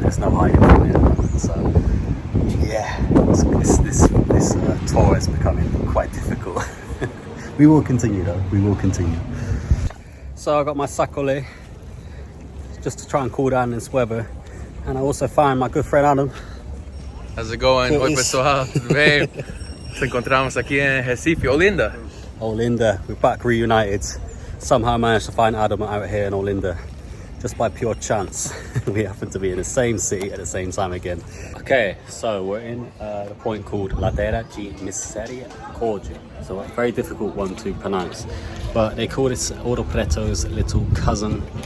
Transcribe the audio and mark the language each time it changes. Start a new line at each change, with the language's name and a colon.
English: There's no hiding from it at the moment. So yeah, this tour is becoming quite difficult. We will continue though. We will continue. So I got my sacole just to try and cool down this weather, and I also find my good friend Adam. How's it going?
Portuguese: Oi pessoal, tudo bem? Nos encontramos aqui em Recife, Olinda.
English: Olinda, we're back reunited. Somehow managed to find Adam out here in Olinda, just by pure chance. We happen to be in the same city at the same time again. Okay, so we're in the point called Ladeira de Misericórdia. So a very difficult one to pronounce, but they call this Ouro Preto's little cousin.